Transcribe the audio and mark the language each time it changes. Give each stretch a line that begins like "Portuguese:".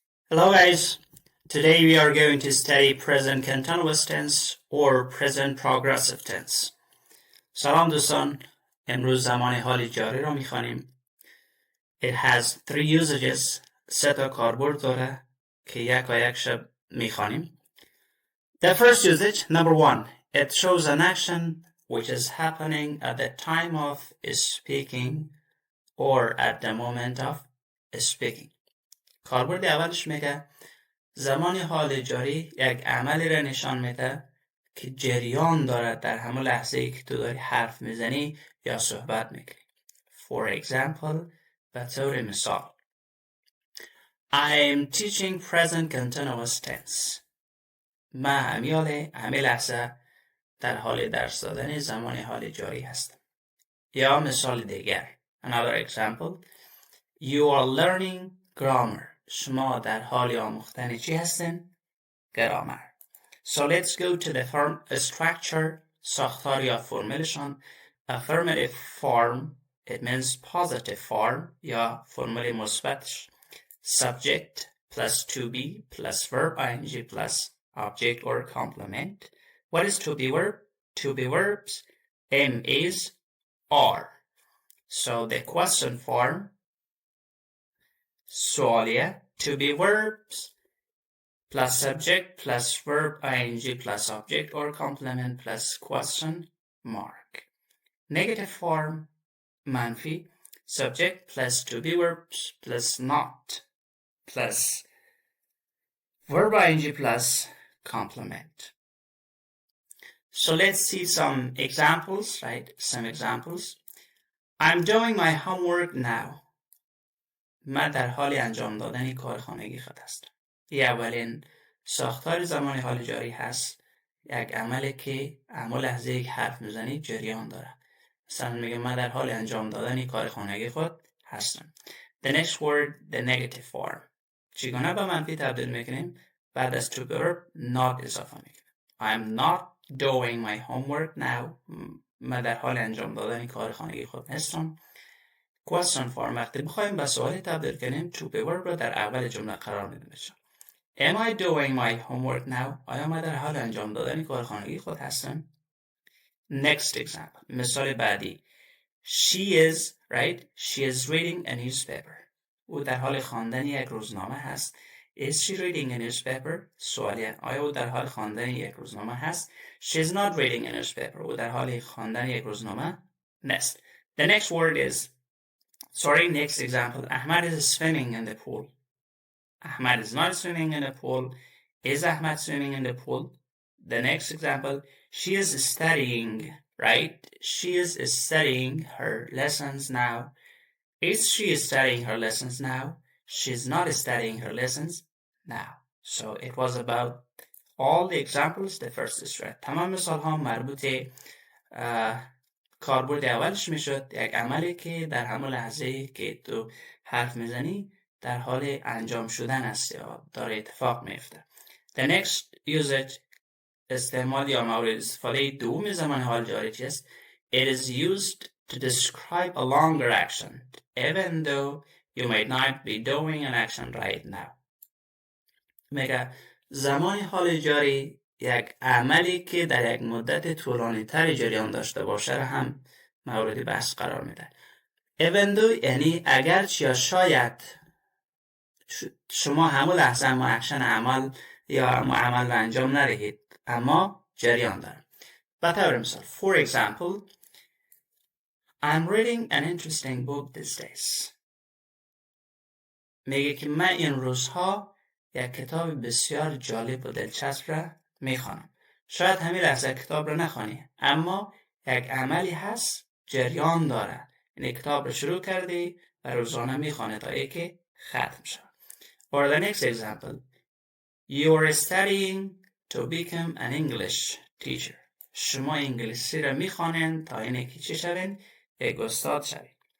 English: Hello guys, today we are going to study present continuous tense or present progressive tense.
Persian: سلام دوستان، امروز زمان حال جاری را میخوانیم.
English: It has three usages.
Persian: سه تا کاربرد داره که یک شب میخوانیم.
English: The first usage, number one, it shows an action which is happening at the time of speaking or at the moment of speaking.
Persian: کاربرد اولش میگه زمان حال جاری یک عملی را نشان میده که جریان دارد در همون لحظه ای که تو داری حرف میزنی یا صحبت میکنی.
English: For example,
Persian: به طور مثال
English: I'm teaching present continuous tense.
Persian: من همین لحظه در حال درس دادن زمان حال جاری هستم. یا مثال دیگر.
English: Another example, you are learning grammar.
Persian: شما در حال آموختن چی هستین؟ گرامر.
English: So let's go to the form structure,
Persian: ساختار یا فرمولشان.
English: Affirmative form, it means positive form
Persian: یا فرمول مثبتش.
English: Subject plus to be plus verb ing plus object or complement. What is to be verb? To be verbs, M is are. So the question form, سوالیه, to be verbs plus subject plus verb ing plus object or complement plus question mark. Negative form, منفی, subject plus to be verbs plus not plus verb ing plus complement. So let's see some examples, right? Some examples. I'm doing my homework now.
Persian: من در حال انجام دادن کار خانگی خود هستم. این اولین ساختار زمان حال جاری هست. یک عملی که همون لحظه یک حرف میزنی جریان داره. مثلا میگه من در حال انجام دادن کار خانگی خود هستم.
English: The next word, the negative form.
Persian: چگونه به منفی تبدیل میکنیم؟ بعد از to verb not اضافه میکنیم.
English: I'm not doing my homework now.
Persian: من در حال انجام دادن کار خانگی خود هستم. question form وقتی بخوایم به سوالی تبدیل کنیم to be verb رو در اول جمله قرار میدیم.
English: Am I doing my homework now?
Persian: آیا من در حال انجام دادن کار خانگی خود هستم؟
English: Next example.
Persian: مثال بعدی.
English: She is, right? She is reading a newspaper.
Persian: او در حال خواندن یک روزنامه هست.
English: Is she reading a newspaper?
Persian: سوالیه. آیا او در حال خواندن یک روزنامه هست؟
English: She is not reading a newspaper.
Persian: او در حال خواندن یک روزنامه نیست.
English: The next word is, next example. Ahmad is swimming in the pool. Ahmad is not swimming in the pool. Is Ahmad swimming in the pool? The next example, she is studying, right? She is studying her lessons now. Is she studying her lessons now? She's not studying her lessons now. So it was about all the examples, the first is right.
Persian: تمام مثال ها مربوط کاربرد اولش میشد. یک عملی که در همون لحظه که تو حرف میزنی در حال انجام شدن است یا داره اتفاق میفته.
English: The next usage,
Persian: استعمال یا مورد استفاده دوم زمان حال جاری است.
English: It is used to describe a longer action, even though you might not be doing an action right now.
Persian: میگه زمان حال جاری یک عملی که در یک مدت طولانی تری جریان داشته باشه را هم مورد بحث قرار میده. Even though یعنی اگرچه یا شاید شما همون لحظه اکشن عمل یا عمل رو انجام ندهید اما جریان داره. به طور مثال,
English: for example, I'm reading an interesting book these days.
Persian: میگه که من این روزها یک کتاب بسیار جالب و دلچسب را میخوانم. شاید همین لحظه کتاب را نخوانی اما یک عملی هست جریان داره. این کتاب را شروع کردی و روزانه میخوانی تا اینکه ختم شد.
English: For the next example, you are studying to become an English teacher.
Persian: شما انگلیسی را میخوانید تا اینکه چی شوین؟ یک استاد شوید.